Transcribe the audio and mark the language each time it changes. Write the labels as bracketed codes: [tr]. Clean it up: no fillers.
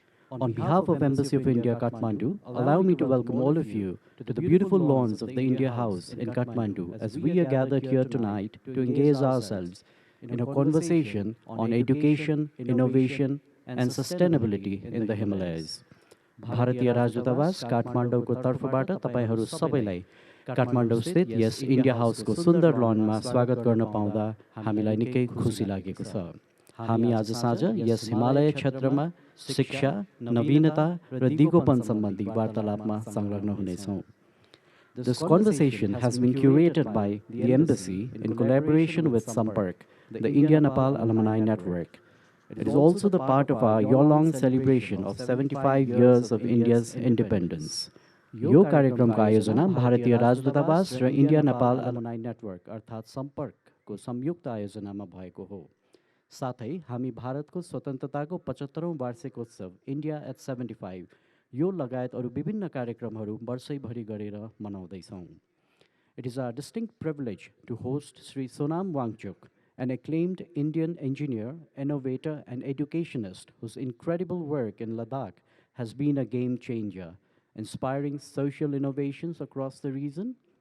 [en] On behalf of Embassy of India, Kathmandu, allow me to welcome all of you to the beautiful lawns of the India House in Kathmandu as we are gathered here tonight to engage ourselves in a conversation on education, innovation, and sustainability in the Himalayas. [ne] भारतीय राजदूतावास काठमाडौँको तर्फबाट तपाईहरू सबैलाई काठमाडौँ स्थित यस India हाउसको सुन्दर लनमा स्वागत गर्न पाउँदा हामीलाई निकै खुसी लागेको छ. हामी आज साँझ यस हिमालय क्षेत्रमा शिक्षा, नवीनता र दिगोपन सम्बन्धी वार्तालापमा संलग्न हुनेछौँ. [en] This conversation has been curated by the embassy in collaboration with Sampark, the India-Nepal Alumni Network. It is also the part of our year-long celebration of 75 years of India's independence. [ne] यो कार्यक्रमको आयोजना भारतीय राजदूतावास र इन्डिया नेपाल एलुमनाई नेटवर्क अर्थात् सम्पर्कको संयुक्त आयोजनामा भएको हो. साथै हामी भारतको स्वतन्त्रताको 75औं वार्षिकोत्सव इन्डिया एट 75 यो लगायत अरू विभिन्न कार्यक्रमहरू वर्षैभरि गरेर मनाउँदैछौँ. [en] It is our distinct privilege to host Sri Sonam Wangchuk, an acclaimed Indian engineer, innovator, and educationist whose incredible work in Ladakh has been a game changer, inspiring social innovations across the region.